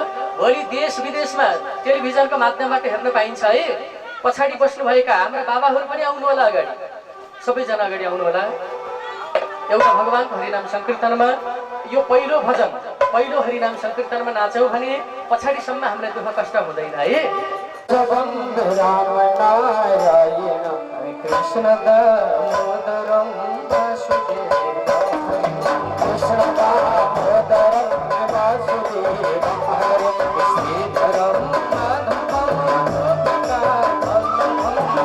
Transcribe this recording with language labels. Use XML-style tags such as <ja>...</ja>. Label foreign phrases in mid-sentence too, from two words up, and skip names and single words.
<ne>भोलि देश विदेशमा टेलिभिजनको माध्यमबाट हेर्न पाइन्छ है। पछाडि बस्नुभएका हाम्रा बाबाहरू पनि आउनु होला अगाडि, सबैजना अगाडि आउनु होला। एउटा भगवानको हरिनाम संकीर्तनमा यो पहिलो भजन, पहिलो हरिनाम संकीर्तनमा नाच्यौँ भने पछाडिसम्म हामीलाई दुःख कष्ट हुँदैन है।</ne> <sa>राम नारायण कृष्ण दामोदरम वासुदेवम कृष्ण दामोदरम वासुदेवम हरे श्रीधरम माधवम गोपिकावल्लभम</sa>